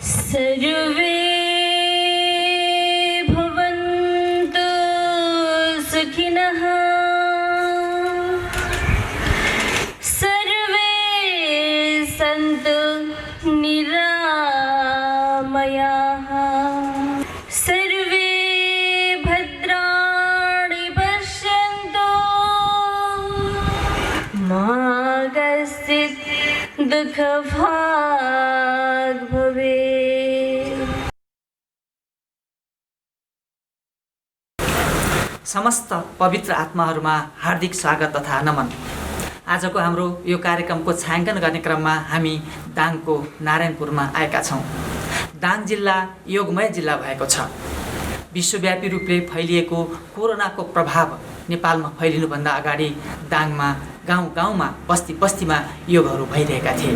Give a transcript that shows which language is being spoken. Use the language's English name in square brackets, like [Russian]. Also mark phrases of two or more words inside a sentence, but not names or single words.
[Sanskrit] सर्वे भवन्तु सुखिनः सर्वे सन्तु निरामयाः सर्वे भद्राणि पश्यन्तु मा कश्चित् दुःखभाग् भवेत्। [Nepali] समस्त पवित्र आत्माहरूमा हार्दिक स्वागत तथा नमन। आजको हाम्रो यो कार्यक्रमको छायाङ्कन गर्ने क्रममा हामी दाङको नारायणपुरमा आएका छौँ। दाङ जिल्ला योगमय जिल्ला भएको छ। विश्वव्यापी रूपले फैलिएको कोरोनाको प्रभाव नेपालमा फैलिनुभन्दा अगाडि दाङमा गाउँ गाउँमा बस्ती बस्तीमा योगहरू भइरहेका थिए।